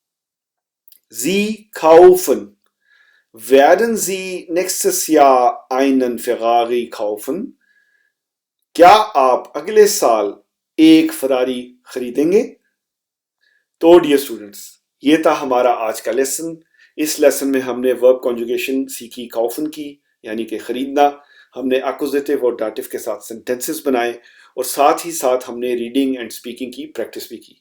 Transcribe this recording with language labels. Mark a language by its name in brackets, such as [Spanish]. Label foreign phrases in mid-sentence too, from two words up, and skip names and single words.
[German] Sie kaufen, werden Sie nächstes Jahr einen Ferrari kaufen? [Hindi] क्या आप अगले साल एक फरारी खरीदेंगे? तो [English] dear students, [Hindi] ये था हमारा आज का लेसन। इस लेसन में हमने [English] verb conjugation [Hindi] सीखी, काउफन की यानी कि खरीदना, हमने एक्यूजेटिव और डाटिव के साथ सेंटेंसेस बनाए और साथ ही साथ हमने [English] reading and speaking [Hindi] की प्रैक्टिस भी की।